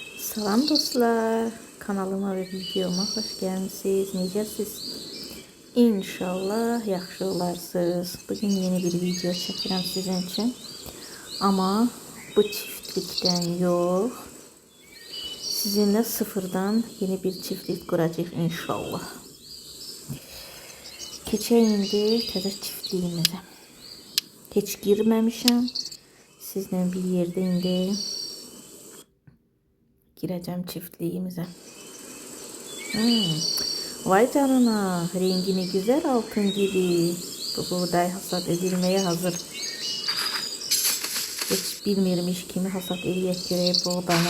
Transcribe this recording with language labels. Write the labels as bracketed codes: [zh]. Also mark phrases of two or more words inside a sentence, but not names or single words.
[az] Salam dostlar, kanalıma ve videoma hoş gəlmisiniz. Necəsiz? İnşallah yaxşı olarsınız. [tr] Bugün yeni bir video çəkirəm sizin için. Ama bu çiftlikten yok. Sizinle sıfırdan yeni bir çiftlik kuracağıq inşallah. [az] Keçək indi təzə çiftliğimize. Heç girməmişəm. Sizlə bir yerdə indi gireceğim çiftliğimize. [tr] Vay canına, rengini güzel altın gibi. Bu buğday hasat edilmeye hazır. [az] Hiç bilmirmiş kimi hasat eləyək görək buğdanı.